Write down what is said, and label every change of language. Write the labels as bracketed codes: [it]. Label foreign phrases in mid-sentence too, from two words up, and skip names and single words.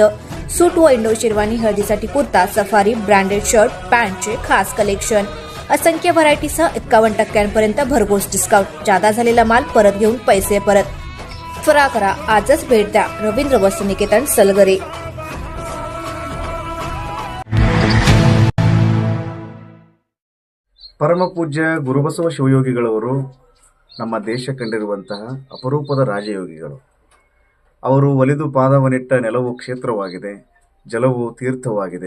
[mr] सूट व इंडो शेरवानी, हळदीसाठी कुर्ता, सफारी, [en] branded shirt, [mr] पॅन्टचे खास कलेक्शन. असंख्य व्हरायटीसह 51% भरघोस डिस्काउंट. जादा झालेला माल परत घेऊन पैसे परत. त्वरा करा, आजच भेट द्या रवींद्र वस्त्रनिकेतन सलगरे. [kn] ಪರಮಪೂಜ್ಯ ಗುರುಬಸವ ಶಿವಯೋಗಿಗಳವರು ನಮ್ಮ ದೇಶ ಕಂಡಿರುವಂತಹ ಅಪರೂಪದ ರಾಜಯೋಗಿಗಳು. ಅವರು ಒಲಿದು ಪಾದವನಿಟ್ಟ ನೆಲವು ಕ್ಷೇತ್ರವಾಗಿದೆ, ಜಲವು ತೀರ್ಥವಾಗಿದೆ.